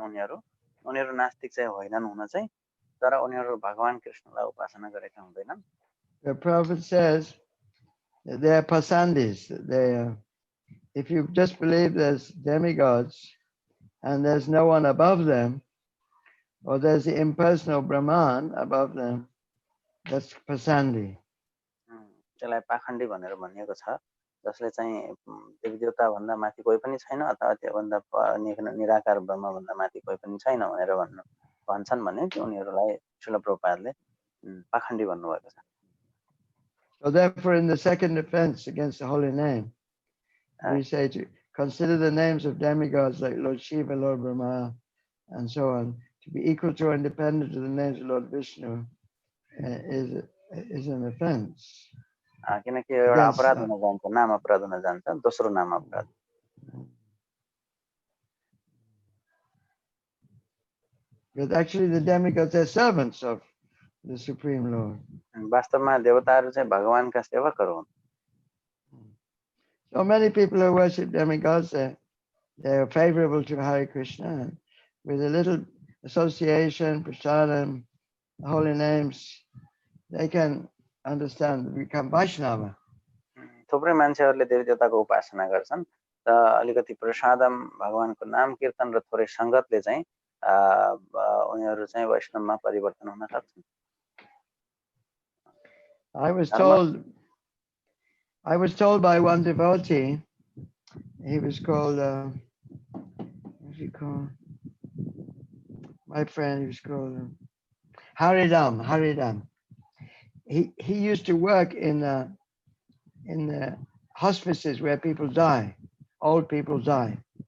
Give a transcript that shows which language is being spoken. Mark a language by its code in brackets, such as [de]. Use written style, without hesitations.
[ne] उनीहरू नास्तिक चाहिँ होइनन् हुन चाहिँ, तर उनीहरू भगवान कृष्णलाई उपासना गरेका हुँदैनन्। [en] The prophet says that they are pasandis. If you just believe there's demigods and there's no one above them, or there's the impersonal Brahman above them, that's pasandi. [ne] त्यसलाई पाखण्डी भनेर भनिएको छ, जसले चाहिँ देवी देवता भन्दा माथि कोही पनि छैन अथवा त्योभन्दा निराकार ब्रह्म भन्दा माथि कोही पनि छैन भनेर भन्छन् भने उनीहरूलाई श्रील प्रभुपादले पाखण्डी भन्नुभएको छ। [en] So therefore, in the second offense against the holy name, we say to consider the names of demigods like Lord Shiva, Lord Brahma, and so on, to be equal to or independent of the names of Lord Vishnu is an offense. [ne] किनकि एउटा अपराध हुन जान्छ, नाम अपराध हुन जान्छ, दोस्रो नाम अपराध। [en] But actually the demigods are servants of the Supreme Lord. [ne] वास्तवमा देवताहरू चाहिँ भगवानका सेवकहरू हुन्। [en] So many people who worship demigods, they are favorable to Hare Krishna. With a little association, prasadam, holy names, they can understand, become Vaishnava. [ne] थुप्रै मान्छेहरूले देवी देवताको उपासना गर्छन् र अलिकति प्रसादम भगवानको नाम कीर्तन र थोरै संगतले चाहिँ उनीहरू चाहिँ वैष्णवमा परिवर्तन हुन सक्छन्। [en] I was told by one devotee, he was called, what's he called? My friend, he was called Haridam. He used to work in the hospices where people die, old people die.